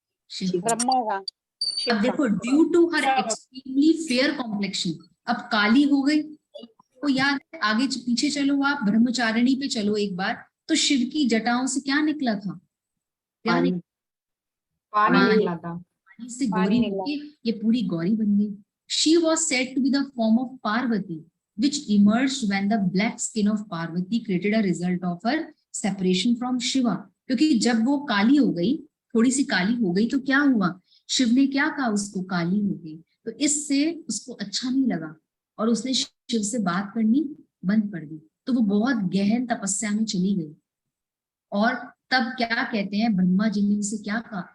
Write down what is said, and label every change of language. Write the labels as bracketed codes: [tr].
[hi] शिव, ब्रह्मा का। अब देखो, [en] due to her extremely fair complexion, [hi] अब काली हो गई। तो याद है, आगे पीछे चलो आप, ब्रह्मचारिणी पे चलो एक बार, तो शिव की जटाओं से क्या निकला था? क्या निकला? पानी निकला था। पानी से गौरी होके ये पूरी गौरी बन गई। [en] She was said to be the form of Parvati, which emerged when the black skin of Parvati created a result of her separation from Shiva. [hi] क्योंकि जब वो काली हो गई, थोड़ी सी काली हो गई, तो क्या हुआ? शिव ने क्या कहा उसको? काली हो गई। तो इससे उसको अच्छा नहीं लगा और उसने शिव से बात करनी बंद कर दी। तो वो बहुत गहन तपस्या में चली गई। और तब क्या कहते हैं, ब्रह्मा जी ने उसे क्या कहा?